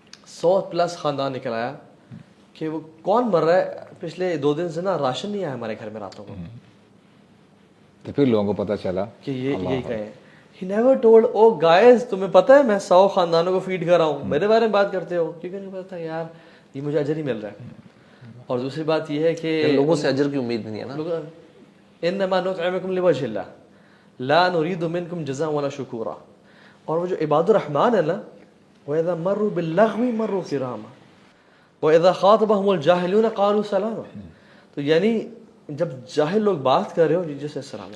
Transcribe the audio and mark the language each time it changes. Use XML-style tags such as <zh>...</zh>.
<ur>100+ خاندان نکل آیا کہ وہ کون مر رہا ہے, پچھلے 2 دن سے نا راشن نہیں آیا ہمارے گھر میں راتوں کو. تو پھر لوگوں کو پتہ چلا کہ یہی کہیں.</ur> <en>He never told, oh guys</en> <ur>تمہیں پتہ ہے میں 100 خاندانوں کو فیڈ کر رہا ہوں, میرے بارے میں بات کرتے ہو, کیونکہ نہیں پتا یار یہ مجھے اجر ہی مل رہا ہے. اور دوسری بات یہ ہے کہ لوگوں سے اجر کی امید نہیں ہے نا.</ur> <ar>انما نطعمکم لوجه اللہ لا نريد منکم جزاء ولا شکورا.</ar> <ur>اور وہ جو عباد الرحمن ہے نا,</ur> <ar>واذا مروا باللغو مروا کراما واذا خاطبهم الجاهلون قالوا سلاما.</ar> <ur>تو یعنی جب جاہل لوگ بات کر رہے ہو جیسے السلام.</ur>